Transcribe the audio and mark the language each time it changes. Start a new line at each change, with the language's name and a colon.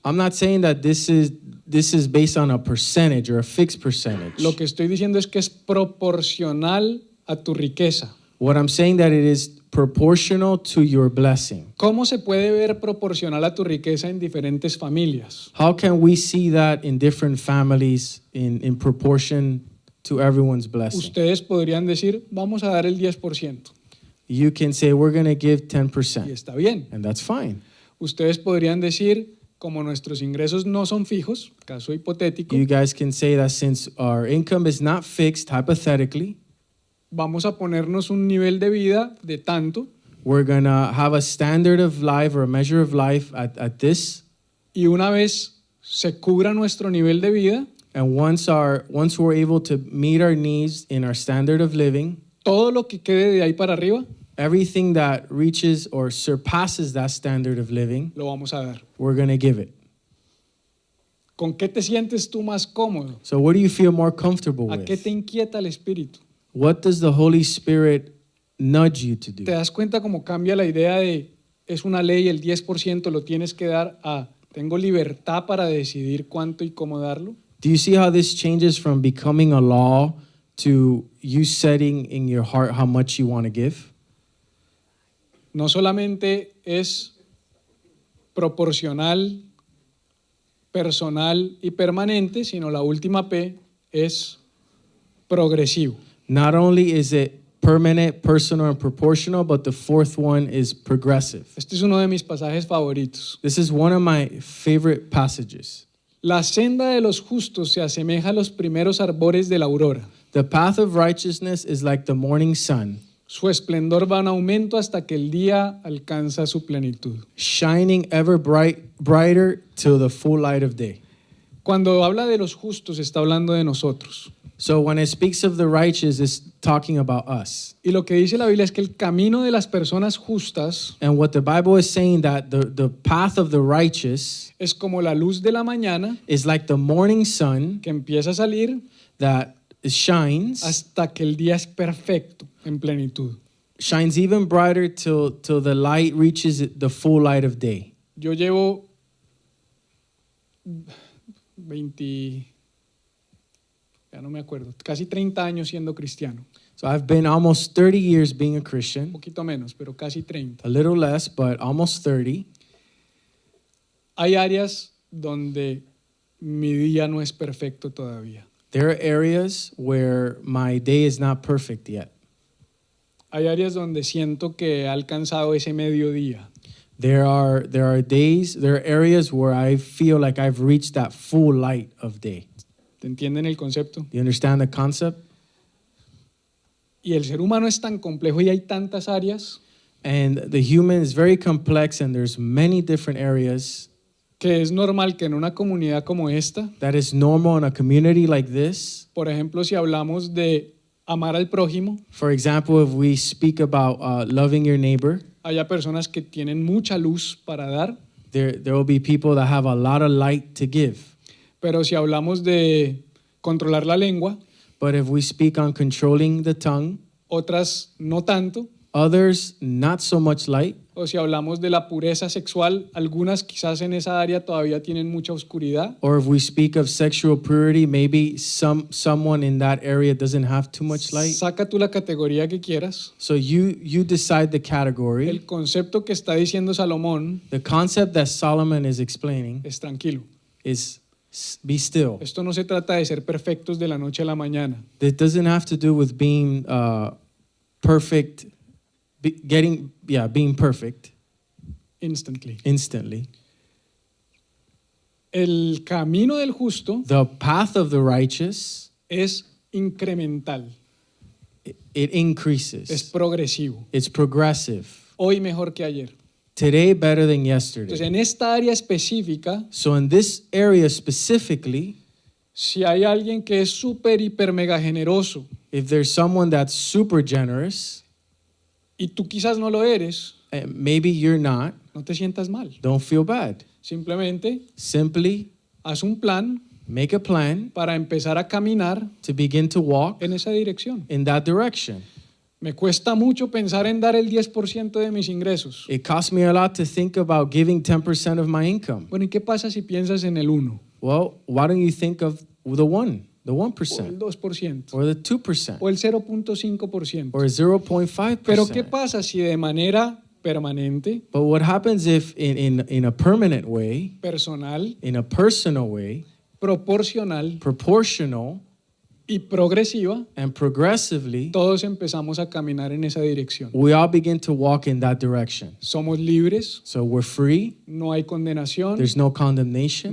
English: I'm not saying that this is based on a percentage or a fixed percentage.
Spanish: Lo que estoy diciendo es que es proporcional a tu riqueza.
English: What I'm saying that it is proportional to your blessing.
Spanish: ¿Cómo se puede ver proporcional a tu riqueza en diferentes familias?
English: How can we see that in different families in proportion to everyone's blessing?
Spanish: Ustedes podrían decir, vamos a dar el 10%,
English: You can say we're going to give
Spanish: y 10%, está bien.
English: and that's fine.
Spanish: Ustedes podrían decir, como nuestros ingresos no son fijos, caso hipotético,
English: You guys can say that since our income is not fixed, hypothetically,
Spanish: vamos a ponernos un nivel de vida de tanto,
English: we're going to have a standard of life or a measure of life at this.
Spanish: y una vez se cubra nuestro nivel de vida,
English: And once we're able to meet our needs in our standard of living,
Spanish: todo lo que quede de ahí para arriba,
English: everything that reaches or surpasses that standard of living,
Spanish: lo vamos a dar.
English: we're going to give it.
Spanish: ¿Con qué te sientes tú más cómodo?
English: So what do you feel more comfortable
Spanish: ¿A qué te
English: with?
Spanish: inquieta el espíritu?
English: What does the Holy Spirit nudge you to
Spanish: ¿Te
English: do?
Spanish: das cuenta cómo cambia la idea de es una ley, el 10% lo tienes que dar a tengo libertad para decidir cuánto y cómo darlo?
English: Do you see how this changes from becoming a law to you setting in your heart how much you want to give?
Spanish: No solamente es proporcional, personal y permanente, sino la última P es progresivo.
English: Not only is it permanent, personal, and proportional, but the fourth one is progressive.
Spanish: Este es uno de mis pasajes favoritos.
English: This is one of my favorite passages.
Spanish: La senda de los justos se asemeja a los primeros arbores de la aurora.
English: The path of righteousness is like the morning sun,
Spanish: Su esplendor va en aumento hasta que el día alcanza su plenitud.
English: shining ever brighter till the full light of day.
Spanish: Cuando habla de los justos, está hablando de nosotros.
English: So when it speaks of the righteous, it's talking about us.
Spanish: Y lo que dice la Biblia es que el camino de las personas justas
English: And what the Bible is saying that the path of the righteous
Spanish: es como la luz de la mañana
English: is like the morning sun
Spanish: que empieza a salir
English: that shines
Spanish: hasta que el día es perfecto, en plenitud.
English: even brighter till the light reaches the full light of day.
Spanish: Yo llevo 20, ya no me acuerdo, casi 30 años siendo cristiano.
English: So I've been almost 30 years being a
Spanish: Un
English: Christian,
Spanish: poquito menos, pero casi 30.
English: a little less, but almost 30.
Spanish: Hay áreas donde mi día no es perfecto todavía.
English: There are areas where my day is not perfect yet.
Spanish: Hay áreas donde siento que he alcanzado ese mediodía.
English: There are areas where I feel like I've reached that full light of day.
Spanish: ¿Te entienden el concepto?
English: Do you understand the concept?
Spanish: Y el ser humano es tan complejo y hay tantas áreas
English: And the human is very complex and there's many different areas
Spanish: que es normal que en una comunidad como esta,
English: that is normal in a community like this.
Spanish: por ejemplo, si hablamos de amar al prójimo,
English: For example, if we speak about loving your neighbor,
Spanish: haya personas que tienen mucha luz para dar,
English: there will be people that have a lot of light to give.
Spanish: pero si hablamos de controlar la lengua,
English: But if we speak on controlling the tongue,
Spanish: otras no tanto,
English: others not so much light.
Spanish: o si hablamos de la pureza sexual, algunas quizás en esa área todavía tienen mucha oscuridad,
English: Or if we speak of sexual purity, maybe someone in that area doesn't have too much light.
Spanish: saca tú la categoría que quieras.
English: So you decide the category.
Spanish: El concepto que está diciendo Salomón
English: The concept that Solomon is explaining
Spanish: es tranquilo.
English: is be still.
Spanish: Esto no se trata de ser perfectos de la noche a la mañana.
English: It doesn't have to do with being perfect, being perfect Instantly. instantly.
Spanish: El camino del justo
English: The path of the righteous,
Spanish: es incremental,
English: it
Spanish: es
English: increases.
Spanish: progresivo.
English: It's progressive.
Spanish: Hoy mejor que ayer.
English: Today better than
Spanish: Entonces,
English: yesterday.
Spanish: en esta área específica,
English: So in this area specifically,
Spanish: si hay alguien que es súper, hiper, mega generoso
English: if there's someone that's super generous,
Spanish: y tú quizás no lo eres,
English: and maybe you're not,
Spanish: no te sientas mal.
English: don't feel bad.
Spanish: Simplemente
English: Simply
Spanish: haz un plan
English: make a plan
Spanish: para empezar a caminar
English: to begin to walk
Spanish: en esa dirección.
English: in that direction.
Spanish: Me cuesta mucho pensar en dar el 10% de mis ingresos.
English: It costs me a lot to think about giving 10% of my income.
Spanish: Bueno, ¿y qué pasa si piensas en el 1
English: Well, why don't you think of the
Spanish: o el
English: 1%
Spanish: 2%
English: or the 2%
Spanish: o el 0.5%?
English: or 0.5%?
Spanish: Pero ¿qué pasa si de manera permanente,
English: But what happens if in a permanent way,
Spanish: personal,
English: in a personal way,
Spanish: proporcional
English: proportional
Spanish: y progresiva,
English: and progressively,
Spanish: todos empezamos a caminar en esa dirección?
English: we all begin to walk in that direction?
Spanish: Somos libres,
English: So we're free,
Spanish: no hay condenación,
English: there's no condemnation,